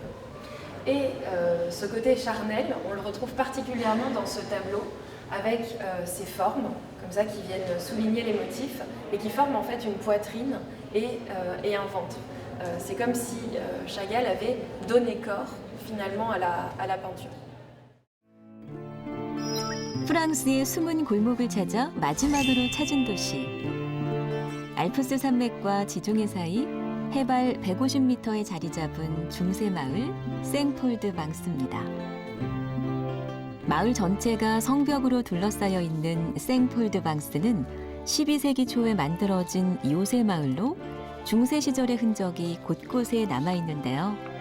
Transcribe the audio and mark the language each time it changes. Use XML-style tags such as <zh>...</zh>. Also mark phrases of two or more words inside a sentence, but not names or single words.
<fr>Et ce côté charnel, on le retrouve particulièrement dans ce tableau, avec ces formes, comme ça, qui viennent souligner les motifs, et qui forment en fait une poitrine et un ventre. C'est comme si Chagall avait donné corps finalement à la peinture.</fr> <ko>프랑스의 숨은 골목을 찾아 마지막으로 찾은 도시. 알프스 산맥과 지중해 사이 해발 150m에 자리 잡은 중세 마을 생폴드방스입니다. 마을 전체가 성벽으로 둘러싸여 있는 생폴드방스는 12세기 초에 만들어진 요새 마을로 중세 시절의 흔적이 곳곳에 남아 있는데요.</ko>